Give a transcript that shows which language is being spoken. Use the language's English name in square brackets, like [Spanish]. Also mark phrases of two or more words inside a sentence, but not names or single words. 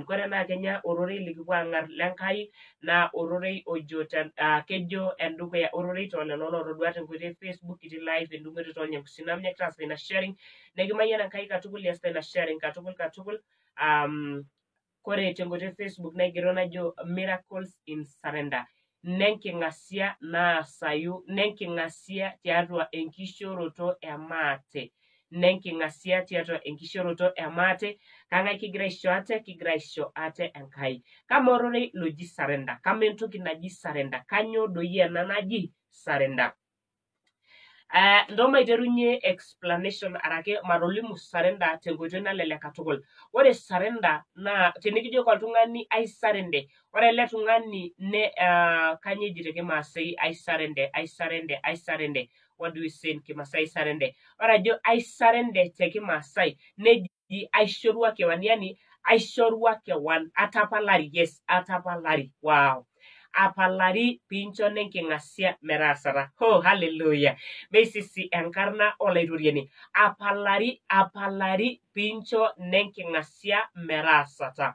[Masai] Kore naa kenya ororei likipuo aang'ar lenkai naa ororei ojo kejo endukuya ororei toolelo lootodua tenkoitoi Facebook etii live endung'oto toolnyangusinam nekitaasita ina sharing nekimayian Enkai katukul iasita ina sharing katukul. Kore tenkoitoi Facebook naigero najo [English] miracles in surrender [Masai] nenking'asia naasayu nenking'asia tiatua enkishooroto emaate. Nenking'asia tiatua enkishooroto emaate. Kang'ae kigira aisho ate? Kigira aisho ate Enkai. Kama ororei loji surrender. Kama entoki naji surrender. Kanyoo doi ena naji surrender? Ndo maiterunye explanation arake matolimu surrender tenkoitoi nalelek katukul. Ore surrender naa tenikijoki oltung'ani aisarende. Ore ele tung'ani kanyoo eji tekimaasai aisarende. [English] What do we say in Kimasai aisarende? [Masai] Ore ajo aisarende tekimaasai neji aishorua kewan yani aishorua kewan atapalari. [English] Yes, atapalari. Wow. [Masai] Apalari pincho nenking'asia metaasata. [English] Oh, hallelujah. [Masai] Meisisi enkarna olaitoriani. Apalari pincho nenking'asia metaasata.